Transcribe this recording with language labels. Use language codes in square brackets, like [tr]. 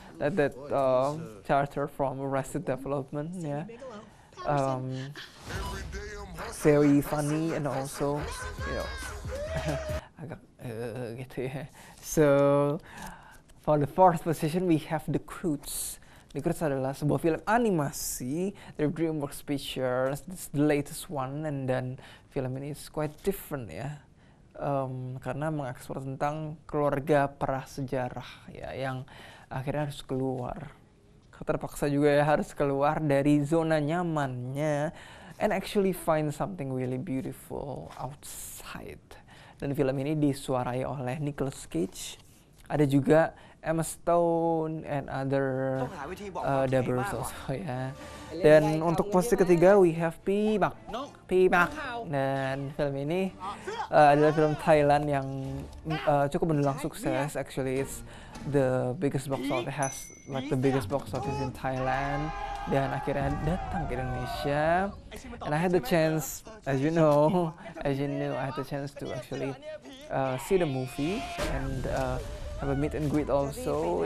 [en] That character from Arrested Development, yeah. Very funny and also, [id] agak gitu ya. [en] So for the 4th position we have The Croods. [id] The Croods adalah sebuah film animasi dari DreamWorks Pictures. [en] It's the latest one, and then [id] film ini [en] is quite different ya. [id] Karena mengeksplor tentang keluarga prasejarah ya yang akhirnya harus keluar. Terpaksa juga ya harus keluar dari zona nyamannya [en] and actually find something really beautiful outside. [id] Dan film ini disuarai oleh Nicolas Cage, ada juga Emma Stone [en] and other dubbers also [id] ya. Dan untuk posisi ketiga [en] we have [id] P Mak. Dan film ini adalah film Thailand yang cukup mendulang sukses. [en] Actually it's the biggest box office, has like the biggest box office in Thailand, [id] dan akhirnya datang ke Indonesia. [en] And I had the chance, as you know, I had the chance to actually see the movie and have a meet and greet also.